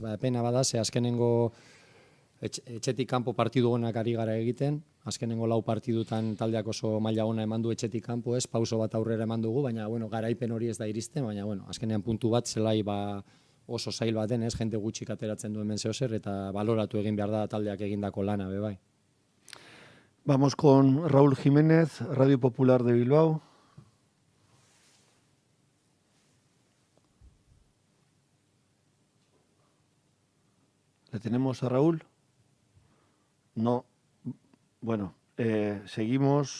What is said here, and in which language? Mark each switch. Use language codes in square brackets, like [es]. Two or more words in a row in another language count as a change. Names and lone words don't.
[eu] Pena bada, ze azkenengo etxetik kanpo partidu honak ari gara egiten, azkenengo 4 partidutan taldeak oso maila ona eman du etxetik kanpo, ez? Pauso bat aurrera eman dugu, baina, bueno, garaipen hori ez da iristen, baina, bueno, azkenean puntu bat zelai oso zail baten, ez? Jente gutxik ateratzen duen zeozer, eta baloratu egin behar da taldeak egindako lana, bai. [es] Vamos con Raúl Jiménez, Radio Popular de Bilbao. ¿Le tenemos a Raúl? No. Bueno, seguimos.